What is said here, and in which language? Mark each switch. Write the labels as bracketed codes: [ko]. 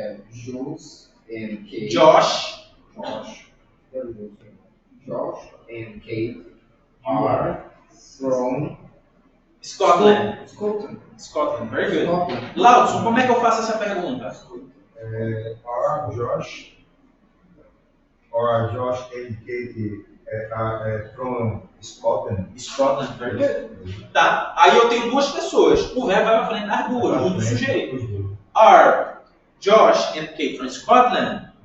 [en] Josh and Kate. Josh Josh and Kate are from Scotland. Scotland. Very good. [pt] Laudson, como é que eu faço essa pergunta? [en] Are Josh and Kate from Scotland? Scotland, very good. [pt] Tá, aí eu tenho duas pessoas. O verbo vai pra frente das duas, do sujeito. [en] Are Josh and Kate from Scotland?